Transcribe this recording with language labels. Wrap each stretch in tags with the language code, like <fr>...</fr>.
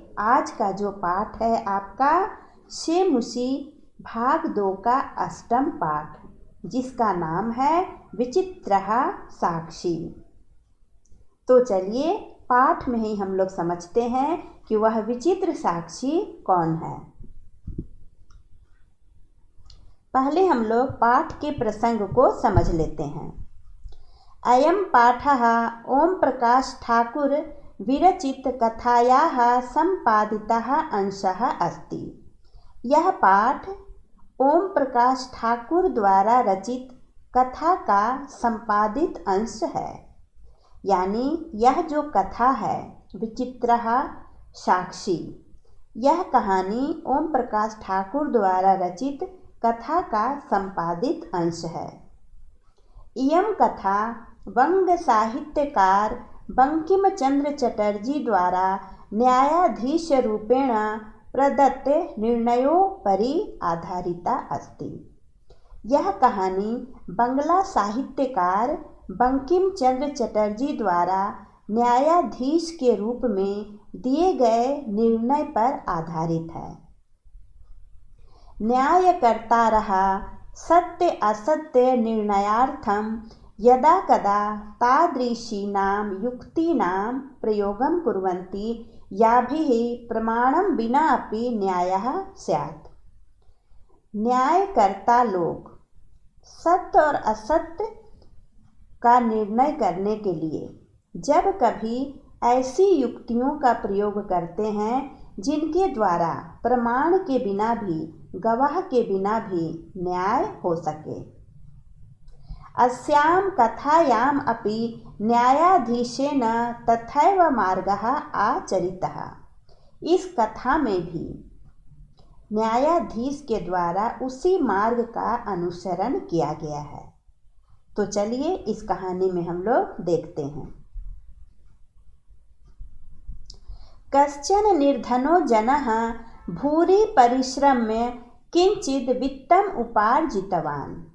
<hi>आज का जो पाठ है आपका शेमुशी भाग 2 का 8वां पाठ, जिसका नाम है विचित्रः साक्षी। तो चलिए पाठ में ही हम लोग समझते हैं कि वह विचित्र साक्षी कौन है। पहले हम लोग पाठ के प्रसंग को समझ लेते हैं।</hi> <sa>अयं पाठः ओम प्रकाश ठाकुर विरचित कथायाः संपादितः अंशः अस्ति।</sa> <hi>यह पाठ ओम प्रकाश ठाकुर द्वारा रचित कथा का संपादित अंश है। यानी यह जो कथा है विचित्रः साक्षी, यह कहानी ओम प्रकाश ठाकुर द्वारा रचित कथा का संपादित अंश है।</hi> <sa>इयं कथा वंग साहित्यकार बंकिम चंद्र चटर्जी द्वारा न्यायाधीश रूपेण प्रदत्त निर्णयोपरि आधारिता अस्ति।</sa> <hi>यह कहानी बंगला साहित्यकार बंकिम चंद्र चटर्जी द्वारा न्यायाधीश के रूप में दिए गए निर्णय पर आधारित है।</hi> <sa>न्यायकर्तारः सत्य असत्य निर्णयार्थं यदा कदा तादृशीनां युक्तीनां प्रयोगं कुर्वन्ति याभिः प्रमाणं विना अपि न्यायः स्यात्।</sa> <hi>न्यायकर्ता लोग सत्य और असत्य का निर्णय करने के लिए जब कभी ऐसी युक्तियों का प्रयोग करते हैं जिनके द्वारा प्रमाण के बिना भी, गवाह के बिना भी न्याय हो सके।</hi> <sa>अस्यां कथायाम् अपि न्यायाधीशेन तथैव मार्गः आचरितः।</sa> <hi>इस कथा में भी न्यायाधीश के द्वारा उसी मार्ग का अनुसरण किया गया है। तो चलिए इस कहानी में हम लोग देखते हैं।</hi> <sa>कश्चन निर्धनो जनः भूरि परिश्रम्य किंचित वित्तम उपार्जितवान्।</sa>